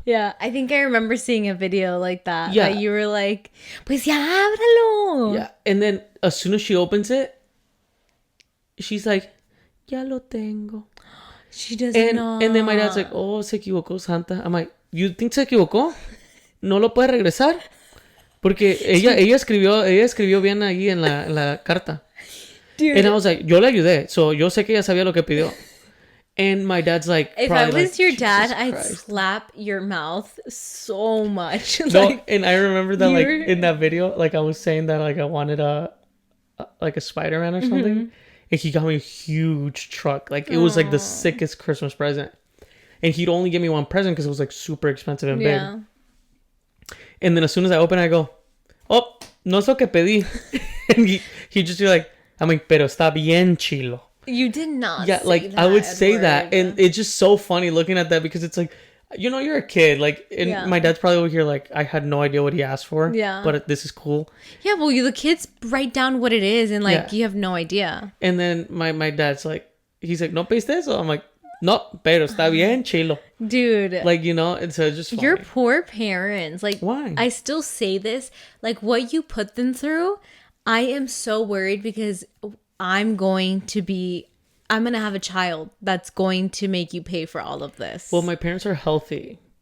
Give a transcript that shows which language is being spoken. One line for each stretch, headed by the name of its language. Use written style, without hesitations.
English: Yeah, I think I remember seeing a video like that. Yeah, that you were like,
Spanish: "Pues ya ábralo."
English: Yeah, and then as soon as she opens it, she's like,
Spanish: "Ya lo tengo."
English: She doesn't know. And then my dad's like, "Oh,
Spanish: se equivocó Santa."
English: I'm like, "You think
Spanish: se equivocó? No lo puede regresar." Porque ella escribió bien ahí en la carta. Dude. And I was like, yo le ayudé.
English: So
Spanish: yo sé que ella sabía lo que pidió.
English: And my dad's like, if I was your dad, I'd slap your mouth so much. No, and I remember that like in that video, like I was saying that like I wanted a Spider-Man or something. And he got me a huge truck. Like it was like the sickest Christmas present. And he'd only give me one present because it was like super expensive and big. And then as soon as I open it, I go, oh,
Spanish: no es lo que pedí.
English: And he just be like, I'm like,
Spanish: pero está bien chilo.
English: You did not. Yeah, like say that, I would say Edward. that. And it's just so funny looking at that because it's like, you know, you're a kid. Like, and Yeah. my dad's probably over here like, I had no idea what he asked for. Yeah. But this is cool. Yeah, well, the kids write down what it is, and like Yeah. you have no idea. And then my dad's like, he's like,
Spanish: no pediste eso?
English: I'm like,
Spanish: no, pero está bien, chilo.
English: Dude. Like, you know, and so it's just funny. Your poor parents. Like, Why? I still say this. Like, what you put them through, I am so worried because I'm going to have a child that's going to make you pay for all of this. Well, my parents are healthy.